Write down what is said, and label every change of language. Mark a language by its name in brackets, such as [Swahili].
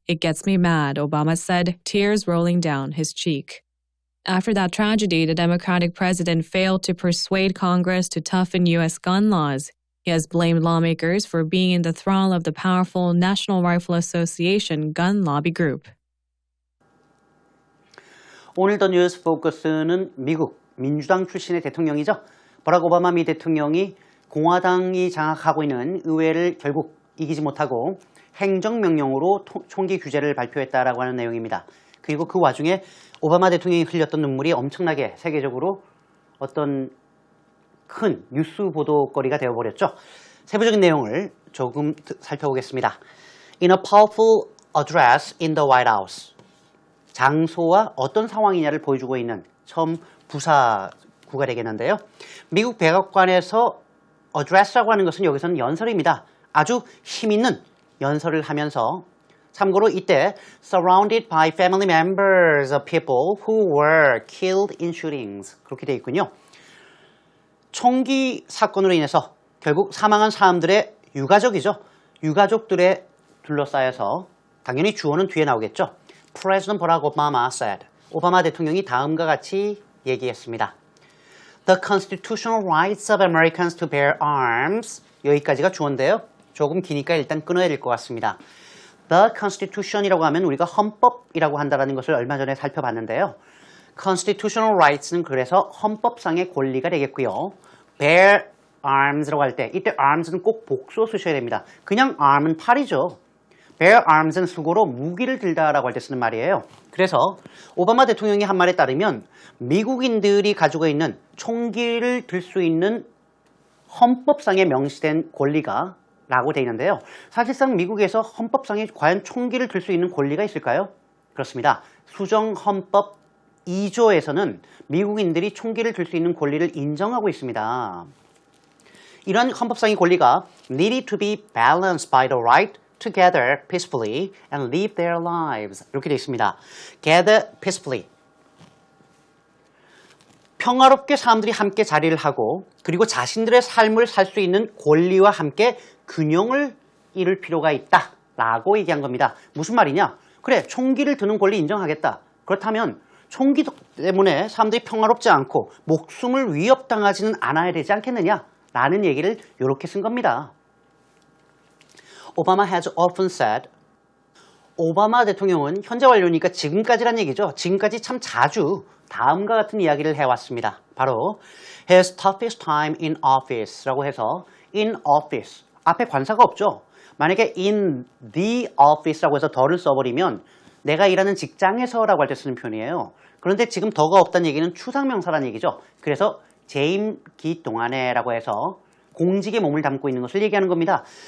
[English] It gets me mad, Obama said, tears rolling down his cheek. After that tragedy, the Democratic president failed to persuade Congress to toughen U.S. gun laws. He has blamed lawmakers for being in the thrall of the powerful National Rifle Association gun lobby group. [Korean] 오늘 더 뉴스 포커스는 미국 민주당 출신의 대통령이죠. 버락 오바마 미 대통령이 공화당이 장악하고 있는 의회를 결국 이기지 못하고 행정명령으로 총기 규제를 발표했다라고 하는 내용입니다. 그리고 그 와중에 오바마 대통령이 흘렸던 눈물이 엄청나게 세계적으로 어떤 큰 뉴스 보도거리가 되어버렸죠. 세부적인 내용을 조금 살펴보겠습니다. [English] In a powerful address in the White House. [Korean] 장소와 어떤 상황이냐를 보여주고 있는 처음 부사구가 되겠는데요. 미국 백악관에서 address라고 하는 것은 여기서는 연설입니다. 아주 힘있는 연설을 하면서 참고로 이때 [English] surrounded by family members of people who were killed in shootings [Korean] 그렇게 되어 있군요. 총기 사건으로 인해서 결국 사망한 사람들의 유가족이죠. 유가족들에 둘러싸여서 당연히 주어는 뒤에 나오겠죠. [English] President Barack Obama said. [Korean] 오바마 대통령이 다음과 같이 얘기했습니다. [English] The constitutional rights of Americans to bear arms. [Korean] 여기까지가 주어인데요. 조금 기니까 일단 끊어야 될 것 같습니다. The Constitution이라고 하면 우리가 헌법이라고 한다는 것을 얼마 전에 살펴봤는데요. Constitutional rights는 그래서 헌법상의 권리가 되겠고요. Bear arms라고 할 때 이때 arms는 꼭 복수어 쓰셔야 됩니다. 그냥 arm은 팔이죠. Bear arms는 수고로 무기를 들다라고 할 때 쓰는 말이에요. 그래서 오바마 대통령이 한 말에 따르면 미국인들이 가지고 있는 총기를 들 수 있는 헌법상에 명시된 권리가 라고 되어 있는데요. 사실상 미국에서 헌법상에 과연 총기를 들 수 있는 권리가 있을까요? 그렇습니다. 수정헌법 2조에서는 미국인들이 총기를 들 수 있는 권리를 인정하고 있습니다. 이런 헌법상의 권리가 [English] needed to be balanced by the right to gather peacefully and live their lives [Korean] 이렇게 되어 있습니다. gather peacefully 평화롭게 사람들이 함께 자리를 하고 그리고 자신들의 삶을 살 수 있는 권리와 함께 균형을 이룰 필요가 있다라고 얘기한 겁니다. 무슨 말이냐? 그래, 총기를 드는 권리 인정하겠다. 그렇다면 총기 때문에 사람들이 평화롭지 않고 목숨을 위협당하지는 않아야 되지 않겠느냐? 라는 얘기를 이렇게 쓴 겁니다. [English] Obama has often said [Korean] 오바마 대통령은 현재 완료니까 지금까지란 얘기죠. 지금까지 참 자주 다음과 같은 이야기를 해왔습니다. 바로 [English] His toughest time in office [Korean] 라고 해서 in office 앞에 관사가 없죠. 만약에 in the office라고 해서 더를 써버리면 내가 일하는 직장에서라고 할 때 쓰는 표현이에요. 그런데 지금 더가 없다는 얘기는 추상명사라는 얘기죠. 그래서 재임 기 동안에라고 해서 공직에 몸을 담고 있는 것을 얘기하는 겁니다.